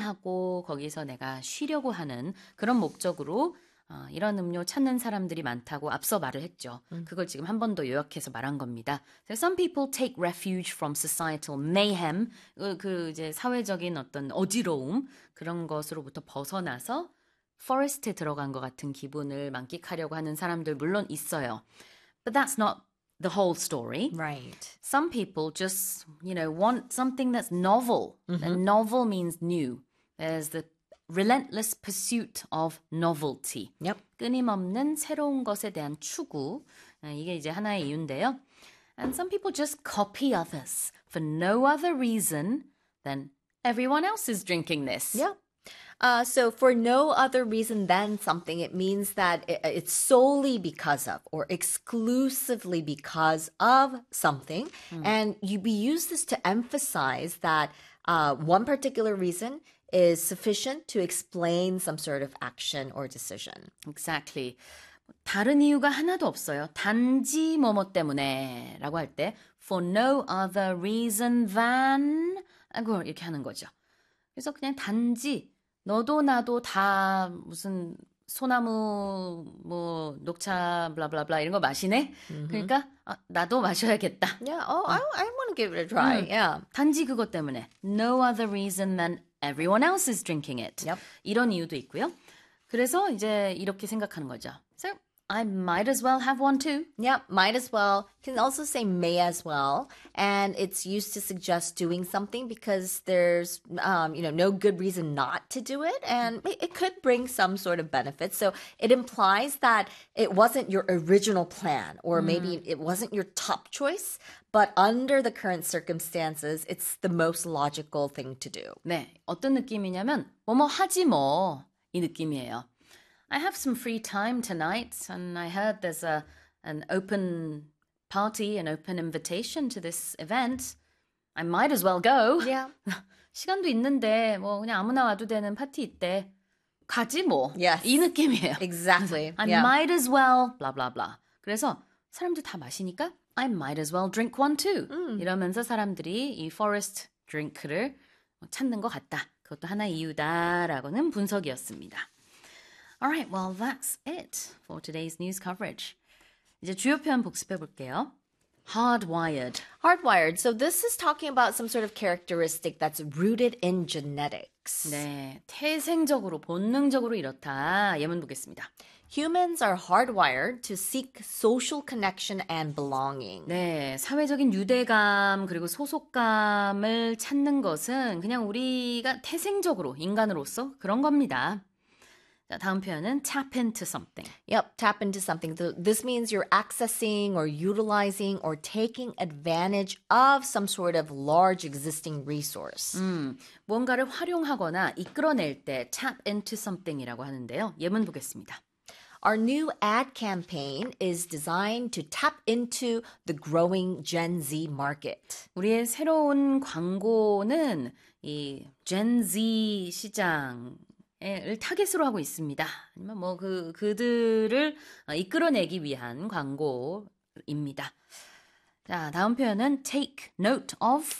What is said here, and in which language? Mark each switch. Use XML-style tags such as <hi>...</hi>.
<ko>하고 거기서 내가 쉬려고 하는 그런 목적으로 이런 음료 찾는 사람들이 많다고 앞서 말을 했죠. 그걸 지금 한번더 요약해서 말한 겁니다.</ko> <en>So some people take refuge from societal mayhem.</en> <ko>그 이제 사회적인 어떤 어지러움 그런 것으로부터 벗어나서 포레스트에 들어간 것 같은 기분을 만끽하려고 하는 사람들 물론 있어요.</ko> <en>But that's not the whole story. Right. Some people just, you know, want something that's novel. And novel means new. There's the relentless pursuit of novelty.</en> <ko>끊임없는 새로운 것에 대한 추구. 이게 이제 하나의 이유인데요.</ko> <en>And some people just copy others for no other reason than everyone else is drinking this. So for no other reason than something, it means that it's solely because of or exclusively because of something. And we use this to emphasize that one particular reason is sufficient to explain some sort of action or decision. Exactly.</en> <ko>다른 이유가 하나도 없어요. 단지 뭐뭐 때문에라고 할 때,</ko> <en>for no other reason than,</en> <ko>아이고, 이렇게 하는 거죠. 그래서 그냥 단지, 너도 나도 다 무슨 소나무, 뭐, 녹차, 블라블라블라 이런 거 마시네? 그러니까, 나도 마셔야겠다.</ko> <en>I want to give it a try.</en> <ko>단지 그것 때문에.</ko> <en>No other reason than everyone else is drinking it.</en> <ko>이런 이유도 있고요. 그래서 이제 이렇게 생각하는 거죠.</ko> <en>So, I might as well have one too. Yep, might as well. Can also say may as well. And it's used to suggest doing something because there's no good reason not to do it. And it could bring some sort of benefit. So it implies that it wasn't your original plan, or maybe it wasn't your top choice, but under the current circumstances, it's the most logical thing to do.</en> <ko>네, 어떤 느낌이냐면 뭐뭐 하지 뭐이 느낌이에요.</ko> <en>I have some free time tonight, and I heard there's an open party, an open invitation to this event. I might as well go.</en> <ko>시간도 있는데, 뭐, 그냥 아무나 와도 되는 파티 있대. 가지, 뭐. 이 느낌이에요. 그래서,</ko> <en>I might as well, blah, blah, blah.</en> <ko>그래서, 사람들 다 마시니까,</ko> <en>I might as well drink one too.</en> <ko>이러면서 사람들이 이 forest drink를 찾는 것 같다. 그것도 하나의 이유다라고는 분석이었습니다.</ko> <en>All right, well, that's it for today's news coverage.</en> <ko>이제 주요 표현 복습해 볼게요.</ko> <en>Hardwired. Hardwired. So this is talking about some sort of characteristic that's rooted in genetics.</en> <ko>네, 태생적으로, 본능적으로 이렇다. 예문 보겠습니다.</ko> <en>Humans are hardwired to seek social connection and belonging.</en> <ko>네, 사회적인 유대감 그리고 소속감을 찾는 것은 그냥 우리가 태생적으로 인간으로서 그런 겁니다. 자, 다음 표현은</ko> <en>tap into something. Yep, tap into something. So this means you're accessing or utilizing or taking advantage of some sort of large existing resource.</en> <ko>뭔가를 활용하거나 이끌어낼 때</ko> <en>tap into something</en> <ko>이라고 하는데요. 예문 보겠습니다.</ko> <en>Our new ad campaign is designed to tap into the growing Gen Z market.</en> <ko>우리의 새로운 광고는 이 Gen Z 시장 을 타겟으로 하고 있습니다. 아니면 뭐 그들을 이끌어내기 위한 광고입니다. 자, 다음 표현은 take note of.</ko>